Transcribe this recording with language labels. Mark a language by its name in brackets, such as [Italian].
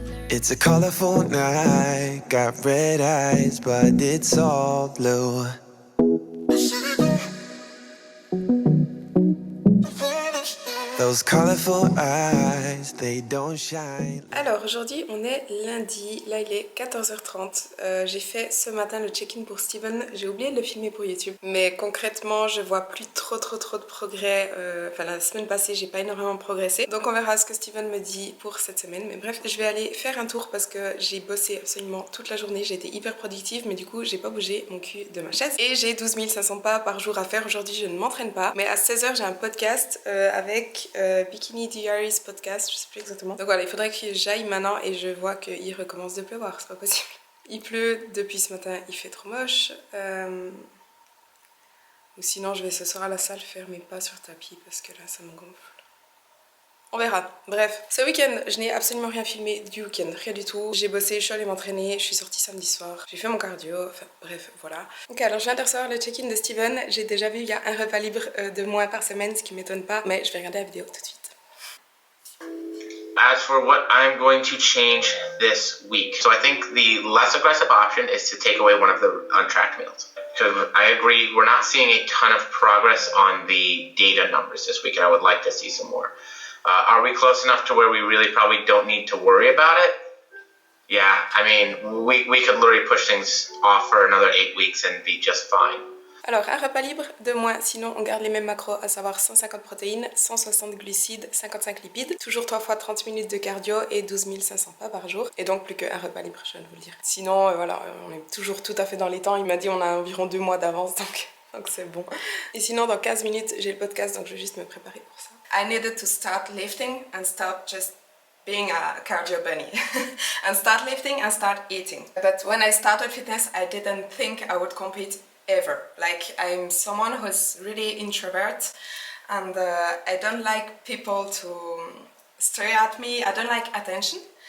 [English] It's a colorful night, got red eyes but it's all blue. Those colorful eyes, they don't shine. [French] Alors aujourd'hui on est lundi, là il est 14h30. J'ai fait ce matin le check-in pour Steven, j'ai oublié de le filmer pour YouTube. Mais concrètement je vois plus trop de progrès. Enfin la semaine passée j'ai pas énormément progressé. Donc on verra ce que Steven me dit pour cette semaine. Mais bref, je vais aller faire un tour parce que j'ai bossé absolument toute la journée. J'ai été hyper productive mais du coup j'ai pas bougé mon cul de ma chaise. Et j'ai 12 500 pas par jour à faire. Aujourd'hui je ne m'entraîne pas. Mais à 16h j'ai un podcast avec Bikini Diaries podcast, je sais plus exactement. Donc voilà, il faudrait que j'aille maintenant et je vois qu'il recommence de pleuvoir, c'est pas possible. Il pleut depuis ce matin, il fait trop moche. Ou sinon je vais ce soir à la salle faire mes pas sur tapis parce que là ça me gonfle. On verra. Bref, ce week-end, je n'ai absolument rien filmé du week-end, rien du tout. J'ai bossé, je suis allée m'entraîner, je suis sortie samedi soir, j'ai fait mon cardio, enfin bref, voilà. Ok, alors je viens de recevoir le check-in de Steven. J'ai déjà vu il y a un repas libre de moins par semaine, ce qui m'étonne pas, mais je vais regarder la vidéo tout de suite. [English] As for what I'm going to change this week, so I think the less aggressive option is to take away one of the untracked meals. Because I agree, we're not seeing a ton of progress on the data numbers this week, and I would like to see some more. Are we close enough to where we really probably don't need to worry about it? Yeah, I mean, we could literally push things off for another 8 weeks and be just fine. [French] Alors, un repas libre de moins, sinon on garde les mêmes macros, à savoir 150 protéines, 160 glucides, 55 lipides, toujours 3 fois 30 minutes de cardio et 12 500 pas par jour. Et donc plus qu'un repas libre, je viens de vous le dire. Sinon, voilà, on est toujours tout à fait dans les temps. Il m'a dit on a environ 2 mois d'avance, donc c'est bon. Et sinon, dans 15 minutes, j'ai le podcast, donc je vais juste me préparer pour ça. [English] I needed to start lifting and stop just being a cardio bunny and start lifting and start eating. But when I started fitness, I didn't think I would compete ever. Like, I'm someone who's really introvert and I don't like people to stare at me. I don't like attention.